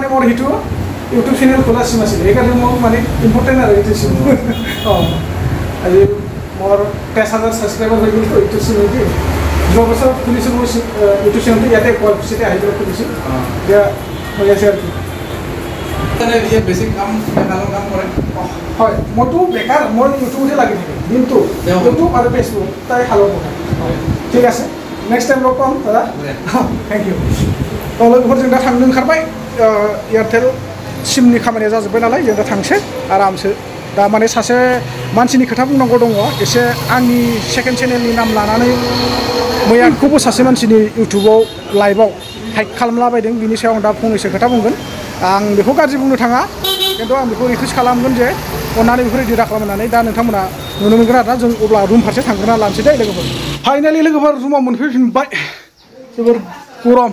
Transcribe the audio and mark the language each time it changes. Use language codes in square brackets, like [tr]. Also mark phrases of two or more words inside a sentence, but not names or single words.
[as] মোৰ সেইটো ইউটিউব চেনেল খোলা চিম আছিল সেইকাৰণে মোৰ মানে ইম্পৰ্টেণ্ট আৰু এইটো চিম আজি মোৰ 50,000 সাবস্ক্রাইবার হৈ গ'ল তো ইউটিউব চেনেলটি যোৱা বছৰ খুলিছোঁ মই ইউটিউব চেনেলটো ইয়াতে কলকুচিতে আহি পেলাই খুলিছোঁ এতিয়া হৈ আছে আৰু কি ইয়াত বেছি কাম কৰে হয় মইতো বেকাৰ মই ইউটিউবতে লাগি থাকোঁ দিনটো ইউটিউব আৰু ফেচবুক তাই খালৰ কথা ঠিক আছে [en] next time [brx] लग पाम दादा [en] thank you [brx] तो लोगोफोरजों दा थांनो ओंखारबाय एयारटेल सिमनि खामानिया जाजोब्बाय नालाय जों दा थांसै आरामसो दा माने सासे मानसिनि खोथा बुंनांगौ दङ एसे आंनि सेकेन्ड चेनेलनि नाम लानानै मैयाखौबो सासे मानसिनि इउटुबाव लाइभआव हाइक खालामलाबायदों बिनि सायाव आं दा फंनैसो खोथा बुंगोन आं बेखौ गाज्रि बुंनो थाङा खिन्थु आं बेखौ रिकुवेस्ट खालामगोन जे अननानै बेखौ रेडि खालामनानै दा नोंथांमोना नुनो मोनगोन आरोना जों अब्ला रुम फारसे थांग्रोना लानोसै दे लोगोफोर फाइनालि लोगोफोर रुमाव मोनफैफिनबाय जोबोर गरम